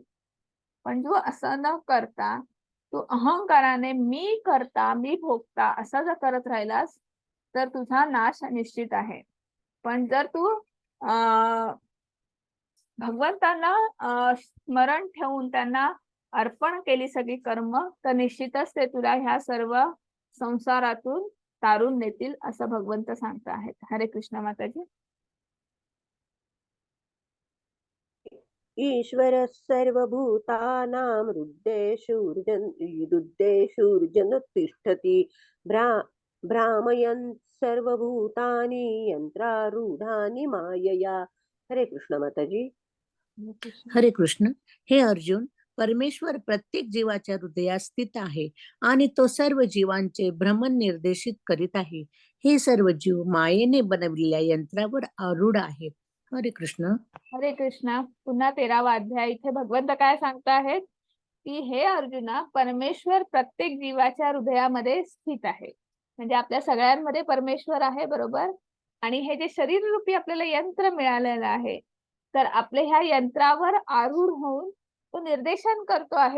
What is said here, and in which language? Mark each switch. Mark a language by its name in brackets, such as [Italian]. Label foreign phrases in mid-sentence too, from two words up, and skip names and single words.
[Marathi] पण तू असं न करता तू अहंकाराने मी करता, मी भोगता असं जर करत राहिलास तर तुझा नाश निश्चित आहे. पण जर तू भगवंतांना स्मरण ठेवून त्यांना अर्पण केली सगळी कर्म, तर निश्चितच ते तुला ह्या सर्व संसारातून तारून नेतील, असं भगवंत सांगत आहेत. हरे कृष्ण माताजी. [Sanskrit] ईश्वरः सर्वभूतानां हृद्देषुर्जन तिष्ठति भ्रामयन् सर्वभूतानि यंत्रारूढानि मायया. [Marathi] हरे कृष्ण माताजी. हरे कृष्ण. हे अर्जुन, परमेश्वर प्रत्येक जीवाच्या हृदयात स्थित आहे आणि तो सर्व जीवांचे भ्रमण निर्देशित करीत आहे. हे सर्व जीव मायेने बनवलेल्या यंत्रावर आरूढ आहेत. हरे कृष्ण. हरे कृष्ण. पुन्हा 13वा अध्याय. इथे भगवंत काय सांगत आहेत की हे अर्जुना, परमेश्वर प्रत्येक जीवाच्या हृदयामध्ये स्थित आहे. म्हणजे आपल्या सगळ्यांमध्ये परमेश्वर आहे, बरोबर. आणि हे जे शरीर रूपी आपल्याला यंत्र मिळालेलं आहे, तर आपले ह्या यंत्रावर आरूढ होऊन तो निर्देशन करतो आहे.